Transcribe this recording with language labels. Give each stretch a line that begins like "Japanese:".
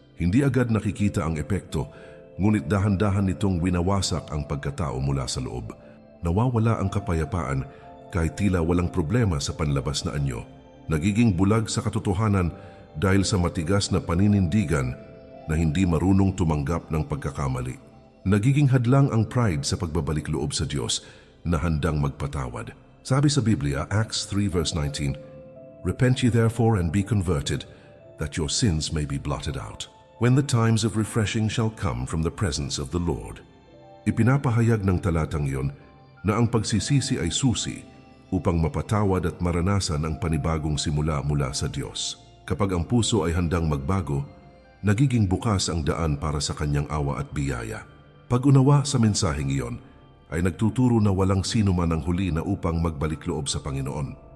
Filipino: Hindi agad nakikita ang epekto, ngunit dahan-dahan nitong winawasak ang pagkatao mula sa loob. Nawawala ang kapayapaan kahit tila walang problema sa panlabas na anyo. Nagiging bulag sa katotohanan dahil sa matigas na paninindigan na hindi marunong tumanggap ng pagkakamali. Nagiging hadlang ang pride sa pagbabalik loob sa Diyos na handang magpatawad. Sabi sa Biblia,
English: Acts 3 verse 19, "Repent ye therefore and be converted, that your sins may be blotted out, when the times of refreshing shall come from the presence of the Lord."
Filipino: Ipinapahayag ng talatang iyon na ang pagsisisi ay susi upang mapatawad at maranasan ang panibagong simula mula sa Diyos. Kapag ang puso ay handang magbago, nagiging bukas ang daan para sa kanyang awa at biyaya. Pag-unawa sa mensaheng iyon ay nagtuturo na walang sino man ang huli na upang magbalik loob sa Panginoon.